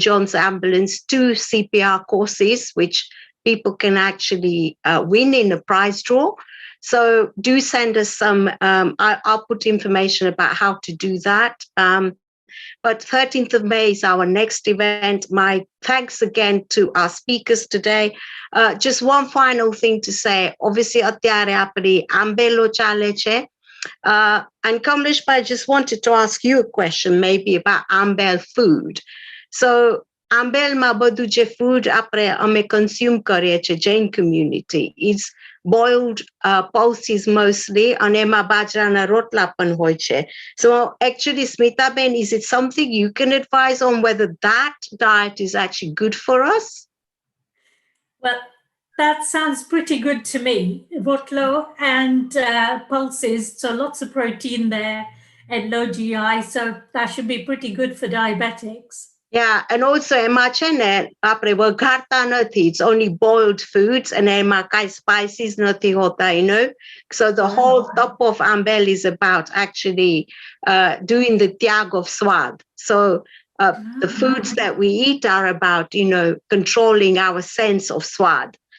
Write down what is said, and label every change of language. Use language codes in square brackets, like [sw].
[en] John's Ambulance, 2 CPR courses, which people can actually win in a prize draw. So do send us some, I'll put information about how to do that. But 13th of May is our next event. My thanks again to our speakers today. Just one final thing to say. Obviously, [gu] અત્યારે આપણી આંબેલો ચાલે છે. [en] And Kamlesh, I just wanted to ask you a question maybe about Ambel food. So [gu] Ambel ma બધું જે food અમે consume કરીએ છીએ [en] Jain community is boiled pulses mostly and [gu] એમાં બાજરાના રોટલા પણ હોય છે. [en] So actually, Smita Ben, is it something you can advise on whether that diet is actually good for us? Well, that sounds pretty good to me. Rotlo and pulses, so lots of protein there and low GI, so that should be pretty good for diabetics. Yeah, and also [gu] એમાં છે ને આપણે વઘારતા નથી. [en] It's only boiled foods and [gu] એમાં કાંઈ [en] spices [gu] નથી હોતા, [en] you know. So the whole top of Ambel is about actually doing the tyag of swad. So the foods that we eat are about, you know, controlling our sense of swad.